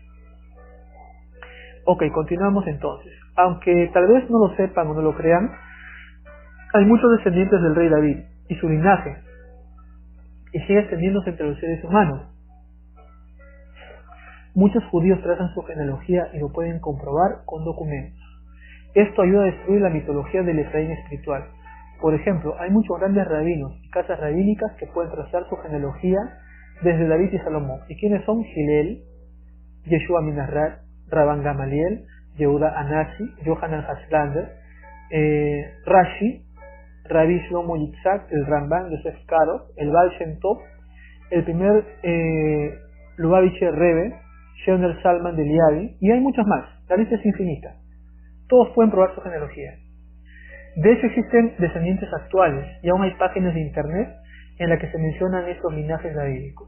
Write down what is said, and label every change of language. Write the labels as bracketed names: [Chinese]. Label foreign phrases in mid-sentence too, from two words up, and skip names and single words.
[Spanish] Ok, continuamos entonces. Aunque tal vez no lo sepan o no lo crean, hay muchos descendientes del rey David y su linaje, y sigue extendiéndose entre los seres humanos. Muchos judíos trazan su genealogía y lo pueden comprobar con documentos. Esto ayuda a destruir la mitología del Efraín espiritual. Por ejemplo, hay muchos grandes rabinos y casas rabínicas que pueden trazar su genealogía desde David y Salomón. ¿Y quiénes son? Hillel, Yeshua Minarrat, Rabban Gamaliel, Yehuda Anasi, Yohanan Haslander, Rashi, Rabbi Shlomo Yitzhak, el Ramban, Yosef Karo, el Baal Shem Tov, el primer Lubavitcher Rebbe, Sheoner Salman de Liavi, y hay muchos más. La lista es infinita. Todos pueden probar su genealogía. De hecho, existen descendientes actuales y aún hay páginas de internet en las que se mencionan estos linajes davídicos.